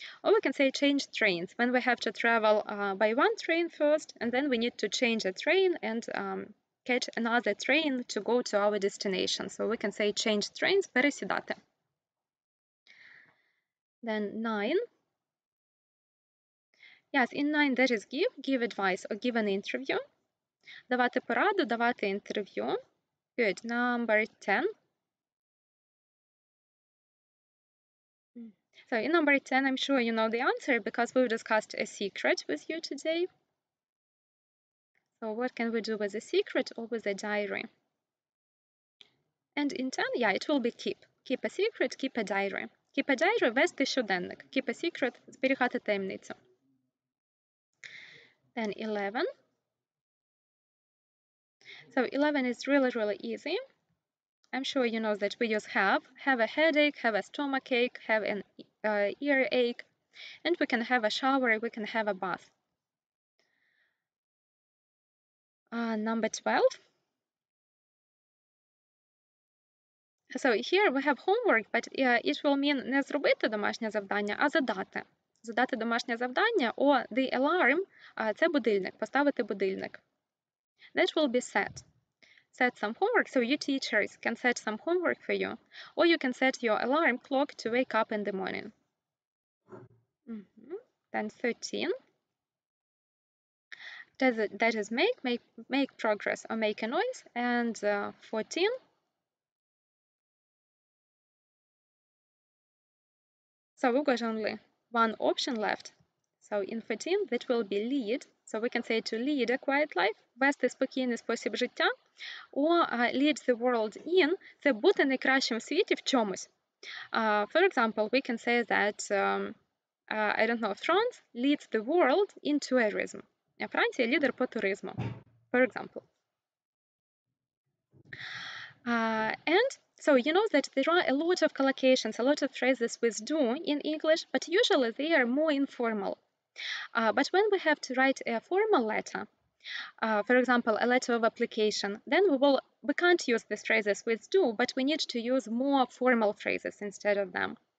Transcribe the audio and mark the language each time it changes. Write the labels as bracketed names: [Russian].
[English] Or we can say change trains, when we have to travel by one train first, and then we need to change a train and catch another train to go to our destination. So we can say change trains, пересідати. Then 9. Yes, in 9 that is give advice or give an interview. [Ukrainian] Давати пораду, давати інтерв'ю. [English] Good. Number 10. So in number 10, I'm sure you know the answer because we've discussed a secret with you today. So what can we do with a secret or with a diary? And in 10, yeah, it will be keep. Keep a secret, keep a diary. Keep a diary – [Ukrainian] вести щоденник. [English] Keep a secret – [Ukrainian] зберігати таємницю. [English] Then 11. So 11 is really, really easy. I'm sure you know that we use have a headache, have a stomachache, have an earache, and we can have a shower, we can have a bath. Number 12. So here we have homework, but it will mean [Ukrainian] не зробити домашнє завдання, а задати. Задати домашнє завдання, [English] or the alarm [Ukrainian] – це будильник, поставити будильник. [English] That will be set. Set some homework, so your teachers can set some homework for you, or you can set your alarm clock to wake up in the morning. Then 13. That is make progress or make a noise. And 14. So we've got only one option left. So in 14 that will be lead. So we can say to lead a quiet life, [Ukrainian] вести спокійний спосіб життя, [English] or lead the world in – [Ukrainian] це бути найкращим в світі в чомусь. [English] For example, we can say that, I don't know, France leads the world in tourism. [Ukrainian] Франція – лідер по туризму, [English] for example. And so you know that there are a lot of collocations, a lot of phrases with do in English, but usually they are more informal. But when we have to write a formal letter, for example, a letter of application, then we can't use these phrases with do, but we need to use more formal phrases instead of them.